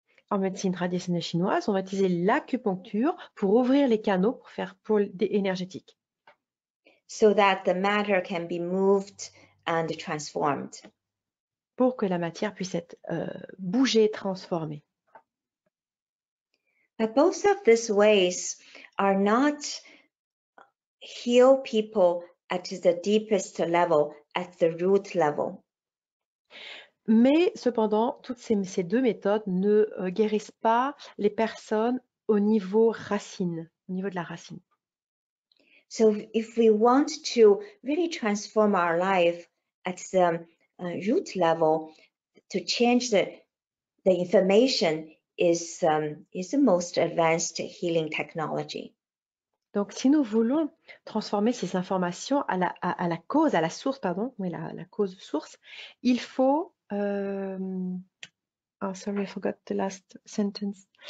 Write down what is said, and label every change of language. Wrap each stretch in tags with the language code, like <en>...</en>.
<fr>En médecine traditionnelle chinoise, on va utiliser l'acupuncture pour ouvrir les canaux pour faire pôle énergétique.</fr> <en>So that the matter can be moved and transformed.</en> <fr>Pour que la matière puisse être bougée, transformée.</fr> <en>But both of these ways are not heal people at the deepest level, at the root level.</en> <fr>Mais cependant, toutes ces deux méthodes ne guérissent pas les personnes au niveau racine, au niveau de la racine.</fr> <en>So if we want to really transform our life at the root level, to change the information is the most advanced healing technology.</en> <fr>Donc, si nous voulons transformer ces informations à la cause, à la source, pardon, oui, la cause source, il faut</fr> <en>oh, sorry, I forgot the last sentence.</en>